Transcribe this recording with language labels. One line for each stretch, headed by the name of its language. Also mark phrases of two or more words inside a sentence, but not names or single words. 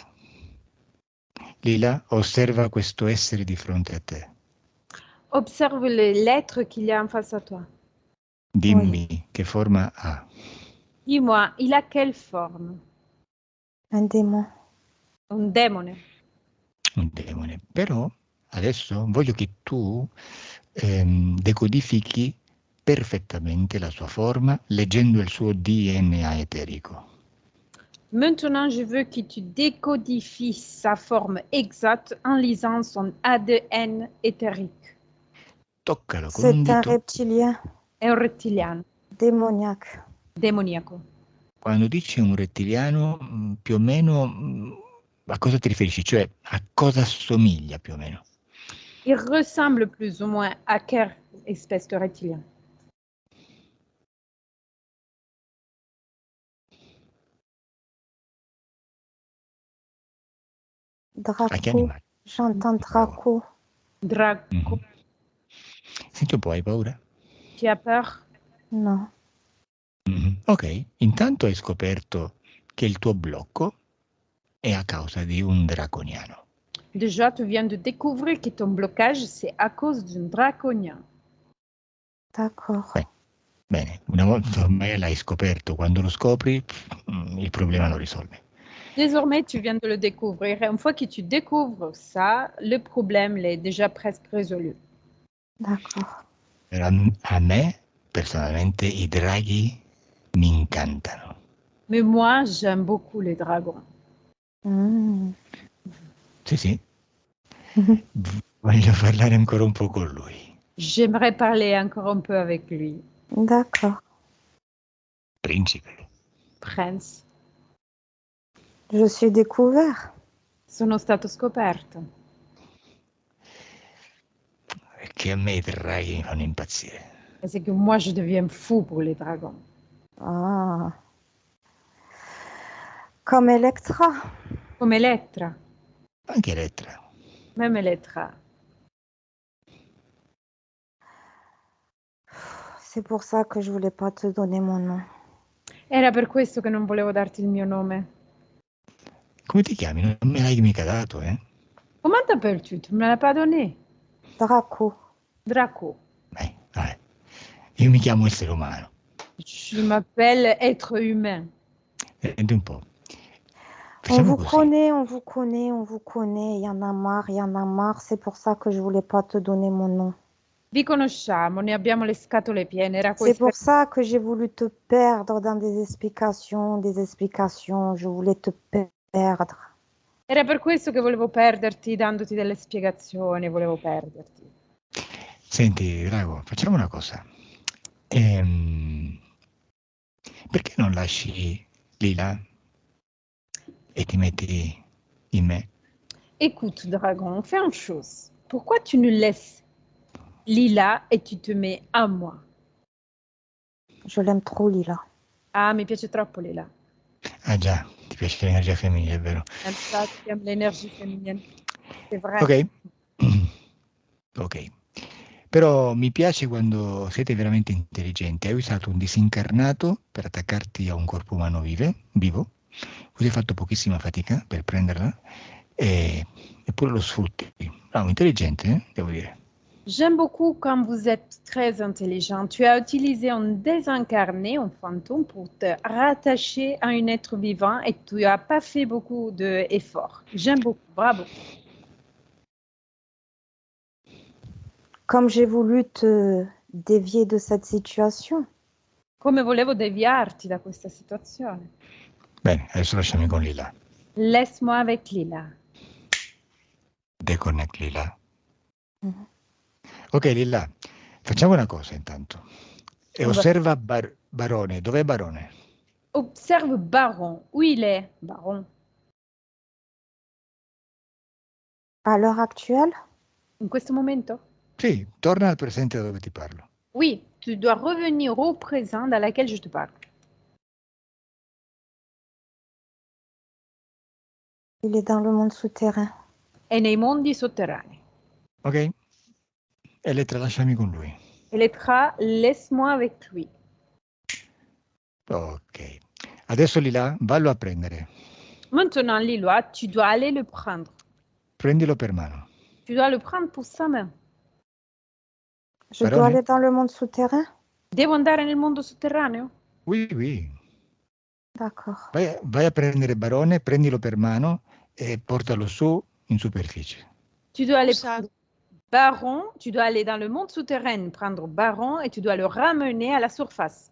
Italian: Lilla, osserva questo essere di fronte a te.
French: Observe l'être qu'il y a en face à toi.
Italian: Dimmi che forma ha.
French: Dis-moi, il a quelle forme? Un démon.
Italian: Un demone. Un demone. Però adesso voglio che tu decodifichi perfettamente la sua forma leggendo il suo DNA eterico.
French: Maintenant, je veux que tu décodifies sa forme exacte en lisant son ADN éthérique.
Italian: Toccalo con un
French: C'est un
Italian: dito.
French: reptilien
Italian: È un rettiliano,
French: démoniaque.
Italian: demoniaco. Quando dici un rettiliano, più o meno a cosa ti riferisci? Cioè a cosa assomiglia più o meno?
French: Il ressemble plus ou moins à quelle espèce de reptilien?
Italian: A che Draco. animale?
French: J'entends Bravo. Draco. Draco.
Italian: Mhm. Senti un po', hai paura?
French: Tu as peur? Non.
Italian: Ok, intanto hai scoperto che il tuo blocco è a causa di un draconiano.
French: Déjà, tu viens de découvrir que ton blocage, c'est à cause d'un draconien. D'accord.
Italian: Bene, una volta ormai l'hai scoperto, quando lo scopri il problema lo risolve.
French: Désormais, tu viens de le découvrir. Et une fois que tu découvres ça, le problème est déjà presque résolu. D'accord.
Italian: A me, personalmente, i draghi mi incantano.
French: Mais moi, j'aime beaucoup les dragons. Mm.
Italian: Sì, sì. Voglio parlare ancora un po' con lui.
French: J'aimerais parler encore un peu avec lui. D'accord.
Italian: Principe.
French: Prince, Je suis découvert.
Italian: sono stato scoperto. Perché a me i draghi mi fanno impazzire.
French: Et c'est que moi, je deviens fou pour les dragons. Ah. Comme Electra. Comme Elettra,
Italian: Anche Elettra.
French: même Elettra. C'est pour ça que je voulais pas te donner mon nom.
Italian: Era per questo che non volevo darti il mio nome. Come ti chiami? Non me l'hai mica dato, eh?
French: Comment t'appelles-tu? Tu me l'as pas donné. Draco. Draco.
Italian: Vabbè. Io mi chiamo essere umano.
French: Je m'appelle être humain.
Italian: Senti un po'.
French: On
Italian: Facciamo
French: vous
Italian: così.
French: connaît, on vous connaît, on vous connaît. Il y en a marre, il y en a marre. C'est pour ça que je voulais pas te donner mon nom.
Italian: Vi conosciamo, ne abbiamo le scatole piene. Era
French: C'est
Italian: questo.
French: pour ça que j'ai voulu te perdre dans des explications, des explications. Je voulais te Perdre.
Italian: Era per questo che volevo perderti, dandoti delle spiegazioni, volevo perderti. Senti, Drago, facciamo una cosa. Perché non lasci Lila e ti metti in me?
French: Écoute, Dragon, fais une chose. Pourquoi tu nous laisses Lila et tu te mets à moi? Je l'aime trop, Lila.
Italian: Ah, mi piace troppo Lila. Ah già, ti piace l'energia femminile, è vero.
French: J'aime ça, tu aimes l'énergie féminine. C'est vrai. Ok. Ok.
Italian: Però mi piace quando siete veramente intelligenti. Hai usato un disincarnato per attaccarti a un corpo umano vivo, così hai fatto pochissima fatica per prenderla, eppure lo sfrutti. Bravo, intelligente, devo dire.
French: J'aime beaucoup quand vous êtes très intelligent. Tu as utilisé un désincarné, un fantôme, pour te rattacher à un être vivant et tu n'as pas fait beaucoup d'efforts. J'aime beaucoup. Bravo. Comme j'ai voulu te dévier de cette situation.
Italian: Come volevo deviarti da questa situazione. Bene, adesso lasciami con Lila.
French: Laisse-moi avec Lila. Deconnect Lila. Mhm.
Italian: Ok, Lila, facciamo una cosa intanto. E
French: On va-
Italian: osserva Barone. Dov'è Barone?
French: Observe Baron. Où il est, Baron? À l'heure actuelle,
Italian: In questo momento? Sì, torna al presente da dove ti parlo.
French: Oui, tu dois revenir au présent dans lequel je te parle. il est dans le monde souterrain.
Italian: È nei mondi sotterranei. Ok? Elettra, lasciami con lui.
French: Elettra, laisse-moi avec lui. Ok.
Italian: Adesso Lila, vallo a prendere.
French: Maintenant, Lillois, tu dois aller le prendre.
Italian: Prendilo per mano.
French: Tu dois le prendre pour sa main. Je dois
Italian: Barone?
French: aller dans le monde souterrain?
Italian: Devo andare nel mondo sotterraneo?
French: Oui, oui. D'accord.
Italian: Vai a prendere Barone, prendilo per mano e portalo su in superficie.
French: Tu dois aller Où ça? prendre Baron, tu dois aller dans le monde souterrain, prendre Baron et tu dois le ramener à la surface.